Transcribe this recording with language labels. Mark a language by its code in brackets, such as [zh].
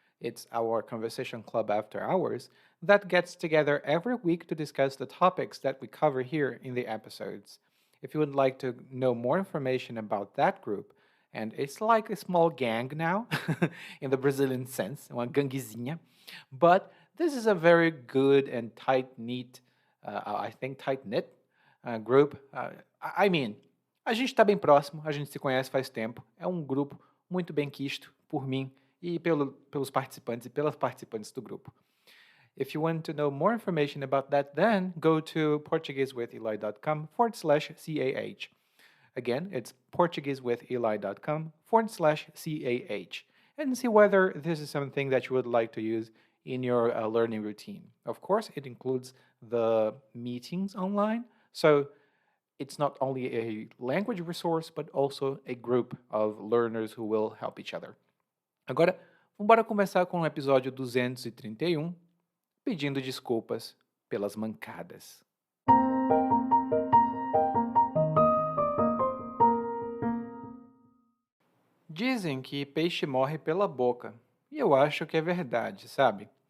[en] It's our conversation club after hours that gets together every week to discuss the topics that we cover here in the episodes. If you would like to know more information about that group, and it's like a small gang now, in the Brazilian sense, [pt] uma ganguezinha, [en] but this is a very good and tight knit, I think tight knit group. [pt] I mean, a gente está bem próximo, a gente se conhece faz tempo. É um grupo muito bem quisto por mim e pelos participantes e pelas participantes do grupo. [en] If you want to know more information about that, then go to portuguesewitheli.com/CAH. Again, it's portuguesewitheli.com/CAH and see whether this is something that you would like to use in your learning routine. Of course, it includes the meetings online. So it's not only a language resource, but also a group of learners who will help each other. [pt] Agora, vamos começar com o episódio 231, pedindo desculpas pelas mancadas. Dizem que peixe morre pela boca, e eu acho que é verdade, sabe?